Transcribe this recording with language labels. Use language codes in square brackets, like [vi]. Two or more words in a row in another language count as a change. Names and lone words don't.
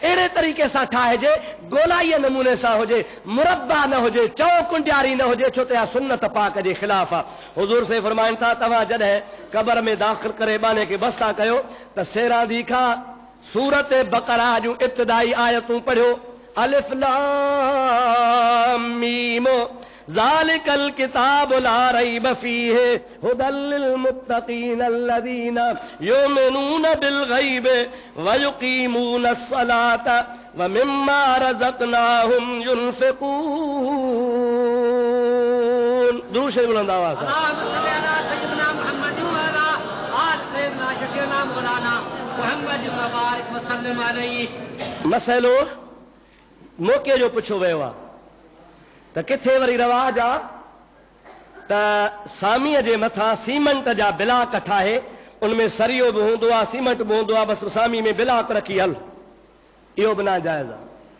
[sd] अहिड़े तरीक़े सां ठाहिजे, गोलाईअ नमूने सां हुजे, मुरब्बा न हुजे, चौकुंडियारी न हुजे, छो त सुन्नत पाक जे ख़िलाफ़ आहे। हुज़ूर से फरमाइनि था तव्हां जॾहिं क़ब्र में दाख़िल करे बाने खे बस्ता कयो त सेरांदी खां सूरत बक़रा जूं इब्तिदाई आयतूं पढ़ियो। [ar] الم ذلك الكتاب لا ريب فيه هدى للمتقين الذين يؤمنون بالغيب و يقيمون الصلاة و مما رزقناهم ينفقون. [ur] درود شریف بلند آواز سے. [sd] मसइलो मौक़े जो पुछो वियो आहे त किथे वरी रवाज आहे त सामीअ जे मथां सीमेंट जा बिलाक ठाहे, उनमें सरियो बि हूंदो आहे, सीमेंट बि हूंदो आहे, बसि सामी में बिलाक रखी हल, इहो बि नाजाइज़ आहे।